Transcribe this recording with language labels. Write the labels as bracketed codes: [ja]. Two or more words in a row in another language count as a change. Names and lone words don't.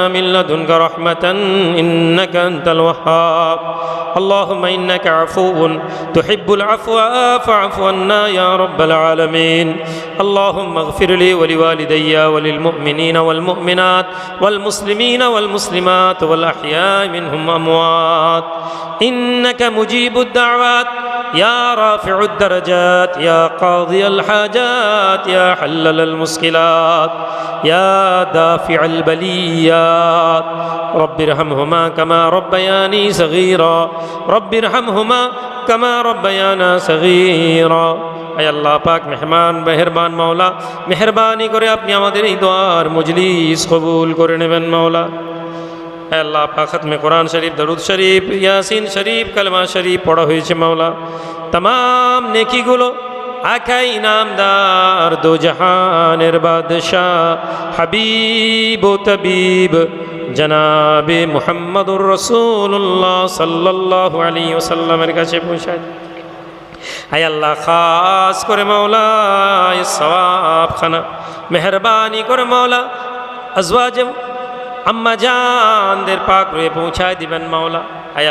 [ar] من لدنك رحمة إنك أنت الوهاب اللهم إنك عفو تحب العفو فاعف عنا يا رب العالمين اللهم اغفر لي ولوالدي وللمؤمنين والمؤمنات والمسلمين والمسلمات والأحياء منهم أموات إنك مجيب الدعوات يا رافع الدرجات يا قاضي الحاجات يا حلل المشكلات يا دافع البليات رب ارحمهما كما ربياني صغيرا رب ارحمهما كما ربيانا صغيرا [ur] اے اللہ پاک مہمان مہربان مولا مہربانی [bn] করে আপনি আমাদের এই দোয়ার মজলিস কবুল করে নেবেন মাওলা [ur] اے اللہ پاک ختم قرآن شریف درود شریف یاسین شریف کلمہ شریف [bn] পড়া হয়েছে মাওলা तमाम নেকি গুলো আকা ইনামদার দো জাহানের বাদশাহ হাবিব ও তবিব জনাবে [ar] محمد رسول الله صلى الله عليه وسلم [bn] কাছে পৌঁছায় আয় আল্লাহ খাস করে মাওলা এই সওয়াব খানা মেহেরবানি করে মাওলা আজওয়াজ আম্মা জানদের পাক রুহে পৌঁছায় দিবেন মাওলা আয়